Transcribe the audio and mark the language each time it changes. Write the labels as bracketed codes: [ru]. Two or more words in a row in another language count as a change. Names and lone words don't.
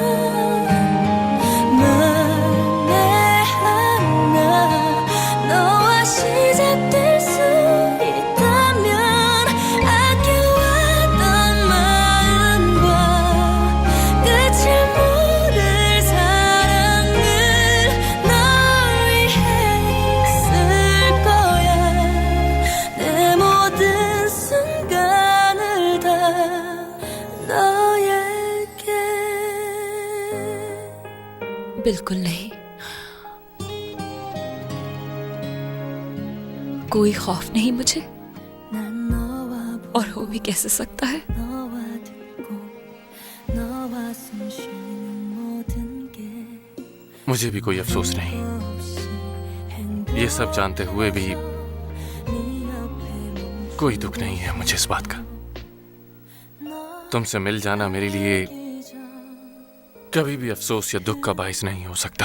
[ko] 만에 하나 너와 시작될 수 있다면 아껴왔던 마음과 끝을 모를 사랑을 널 위해 쓸 거야 내 모든 순간을 다 너에게 [hi] बिल्कुल नहीं। कोई खौफ नहीं मुझे, और हो भी कैसे सकता है? [ko] 너와 듣고 너와 숨 쉬는 모든 게 [hi] मुझे भी कोई अफसोस नहीं। ये सब जानते हुए भी कोई दुख नहीं है मुझे इस बात का। तुमसे मिल जाना मेरे लिए कभी भी अफसोस या दुख का बाइस नहीं हो सकता।